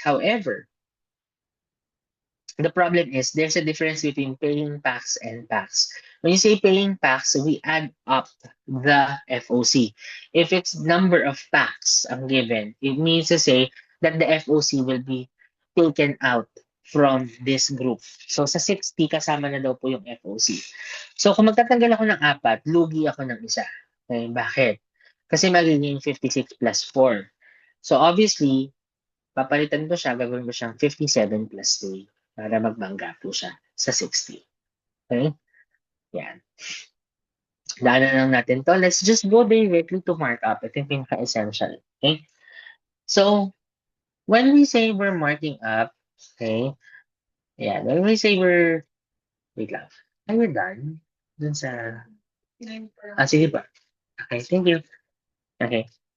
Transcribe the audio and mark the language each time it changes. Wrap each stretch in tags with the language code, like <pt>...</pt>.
<en>However, the problem is there's a difference between paying packs and packs. When you say paying packs, we add up the FOC. If it's number of packs ang given, it means to say that the FOC will be taken out from this group.</en> <tl>So sa 60, kasama na daw po yung FOC. So kung magtatanggal ako ng 4, lugi ako ng isa. Okay, bakit? Kasi magiging 56 plus 4. So obviously, papalitan ko siya, gagawin ko siyang 57 plus 3 para magbangga po siya sa 60. Okay? Yan. Daanan lang natin to.</tl> <en>Let's just go directly to markup.</en> <tl>Ito yung pinaka-essential.</tl> <en>Okay? So, when we say we're marking up, okay, yeah, when we say wait lang. Are you done?</en> <tl>Dun sa, sige pa.</tl> <en>Okay, thank you. Okay.</en>